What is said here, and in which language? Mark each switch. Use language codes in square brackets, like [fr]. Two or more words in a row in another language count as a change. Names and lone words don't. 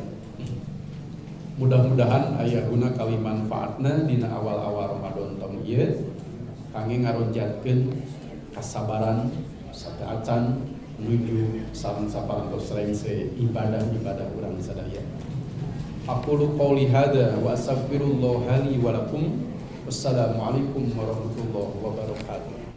[su] Mudah-mudahan aya guna kali manfaatna dina awal-awal Ramadan taun ieu kangge ngaronjatkeun kasabaran sateuacan menuju sareng saparantos rengse ibadah-ibadah urang sadaya. [ar] أقول قولي هذا وأستغفر الله لي ولكم. والسلام عليكم ورحمة الله وبركاته.